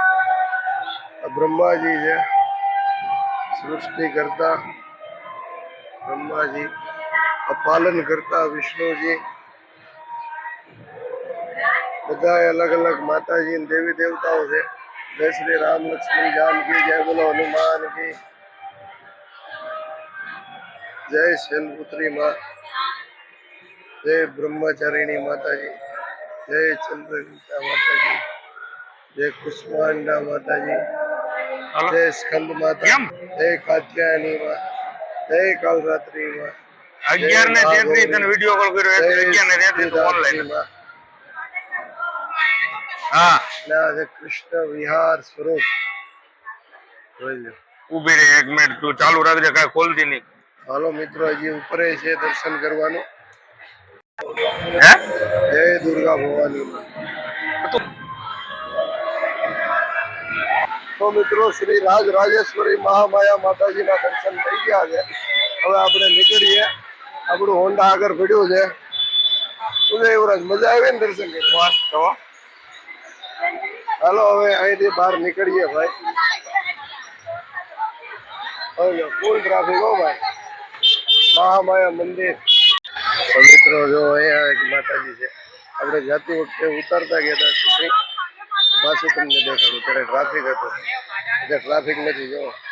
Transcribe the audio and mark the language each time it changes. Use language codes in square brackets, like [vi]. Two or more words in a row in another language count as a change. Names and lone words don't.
[gu] બ્રહ્માજી છે. સૃષ્ટિ કરતા બ્રહ્માજી, પાલન કરતા વિષ્ણુજી. બધા અલગ અલગ માતાજી દેવી દેવતાઓ છે. [hi] जय श्री राम लक्ष्मण जान की जय, बोलो हनुमान की जय। शैलपुत्री माँ, जय ब्रह्मचारिणी माता जी, जय चंद्रघंटा माता जी, जय कुष्मांडा माता जी, जय स्कंद माता, जय कात्यायनी माँ, जय कालरात्रि माँ, [gu] 11 ને 33 તને વિડિયો કોલ કર્યો એટલે 11 ને 33 તું ઓનલાઈન હા कृष्ण विहार स्वरूप ઊભી રહે 1 મિનિટ તું ચાલુ રાખજે કાઈ ખોલતી નહીં હાલો મિત્રો હજી ઉપર છે દર્શન કરવાનું હે જય દુર્ગા ભવાની તો મિત્રો શ્રી રાજ રાજેશ્વરી મહામાયા માતાજી ના દર્શન થઈ ગયા છે હવે આપણે નીકળીએ આપણું હોન્ડા આગળ પડ્યું છે ઉદય યુવરાજ મજા આવી ને દર્શન કરવા તો હાલો હવે અહીંથી બહાર નીકળીએ ભાઈ ફૂલ ટ્રાફિક હો ભાઈ મહામાયા મંદિર મિત્રો જો અહીંયા એક માતાજી છે આપણે જાતી વખતે ઉતરતા ગયા હતા સુધી પાછું તમને દેખાડું ત્યારે ટ્રાફિક હતો એટલે ટ્રાફિક નથી જો